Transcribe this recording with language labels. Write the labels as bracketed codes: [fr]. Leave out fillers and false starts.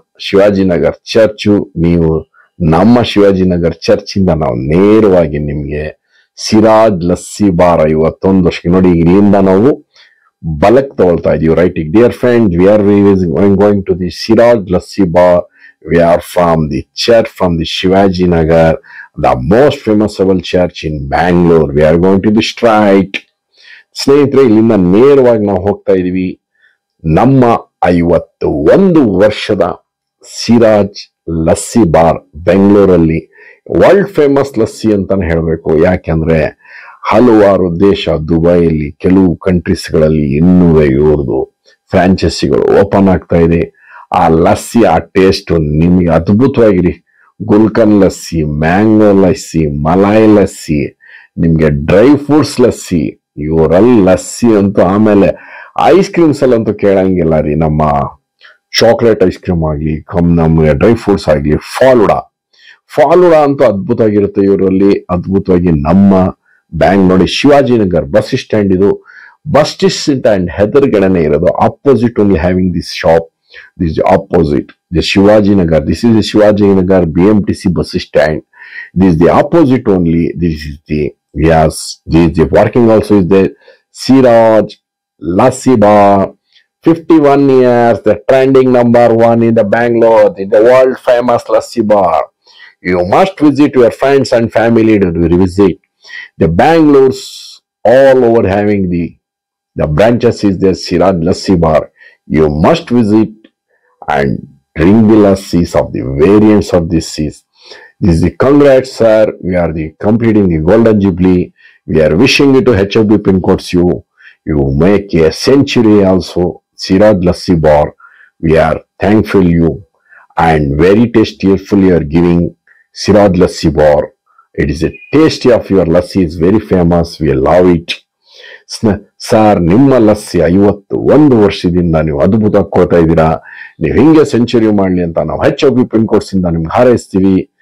[kn] Shivajinagar church. ನೀವು ನಮ್ಮ Shivajinagar church ಇಂದ ನಾವು ನೇರವಾಗಿ ನಿಮ್ಗೆ ಸಿರಾಜ್ ಲಸ್ಸಿ ಬಾರ್ 51 ವರ್ಷಕ್ಕೆ ನೋಡಿ, ಇಲ್ಲಿಂದ ನಾವು ಬಲಕ್ ತಗೊಳ್ತಾ ಇದೀವಿ. [en] Right, dear friend, we are going to the Siraj Lassi bar. We are from the church from the Shivaji Nagar, the most famousable church in Bangalore. We are going to the straight. [kn] ಸ್ನೇಹಿತರೆ, ಇಲ್ಲಿಂದ ನೇರವಾಗಿ ನಾವು ಹೋಗ್ತಾ ಇದೀವಿ ನಮ್ಮ 51 ವರ್ಷದ ಸಿರಾಜ್ ಲಸ್ಸಿ ಬಾರ್ ಬೆಂಗಳೂರಲ್ಲಿ. World famous lassi ಅಂತಾನೆ ಹೇಳಬೇಕು. ಯಾಕೆಂದ್ರೆ ಹಲವಾರು ದೇಶ, ದುಬೈಯಲ್ಲಿ, ಕೆಲವು ಕಂಟ್ರೀಸ್ಗಳಲ್ಲಿ 250 ಫ್ರಾಂಚೈಸಿಗಳು ಓಪನ್ ಆಗ್ತಾ ಇದೆ. ಆ ಲಸ್ಸಿ, ಆ ಟೇಸ್ಟ್ ನಿಮ್ಗೆ ಅದ್ಭುತವಾಗಿರಿ. ಗುಲ್ಕನ್ ಲಸ್ಸಿ, ಮ್ಯಾಂಗೋ ಲಸ್ಸಿ, ಮಲಾಯಿ ಲಸ್ಸಿ, ನಿಮ್ಗೆ ಡ್ರೈ ಫ್ರೂಟ್ಸ್ ಲಸ್ಸಿ, ಇವರಲ್ಲಿ ಲಸ್ಸಿ ಅಂತೂ. ಆಮೇಲೆ ಐಸ್ ಕ್ರೀಮ್ಸ್ ಅಲ್ಲಂತೂ ಕೇಳಂಗಿಲ್ಲ ರೀ. ನಮ್ಮ ಚಾಕ್ಲೇಟ್ ಐಸ್ ಕ್ರೀಮ್ ಆಗ್ಲಿ, ನಮ್ಗೆ ಡ್ರೈ ಫ್ರೂಟ್ಸ್ ಆಗ್ಲಿ, ಫಾಲುಡಾ ಅಂತೂ ಅದ್ಭುತವಾಗಿರುತ್ತೆ ಇವರಲ್ಲಿ. ಅದ್ಭುತವಾಗಿ ನಮ್ಮ ಬ್ಯಾಂಕ್ ನೋಡಿ, ಶಿವಾಜಿನಗರ್ ಬಸ್ ಸ್ಟ್ಯಾಂಡ್, ಇದು ಬಸ್ ಸ್ಟ್ಯಾಂಡ್ ಹೆದರ್ಗಡೆನೆ ಇರೋದು. [en] Opposite only having this shop. This is opposite the Shivaji Nagar. This is the Shivaji Nagar BMTC bus stand. This is the opposite only. This is the, yes, this is the working also is the Siraj Lassi Bar. 51 years, the trending #1 in the Bangalore, the world famous Lassi Bar. You must visit your friends and family to visit. The Bangalore's all over having the branches is the Siraj Lassi Bar. You must visit and drink the lassis of the variants of this seas. This is the congrats, sir. We are completing the golden jubilee. We are wishing you to HFB pin codes. You make a century also. Siraj Lassi Bar. We are thankful you and very tasteful you are giving Siraj Lassi Bar. It is a tasty of your lassi is very famous. We love it. [kn] Sir, ನಿಮ್ಮ ಲಸ್ಸಿ 51 ವರ್ಷದಿಂದ ನೀವು ಅದ್ಭುತ ಕೊಡ್ತಾ ಇದ್ದೀರಾ. ನೀವು ಹಿಂಗೆ century ಮಾಡ್ಲಿ ಅಂತ ನಾವು HFB ಪಿನ್ ಕೋಡ್ಸ್ ಇಂದ ನಿಮ್ಗೆ ಹಾರೈಸ್ತೀವಿ.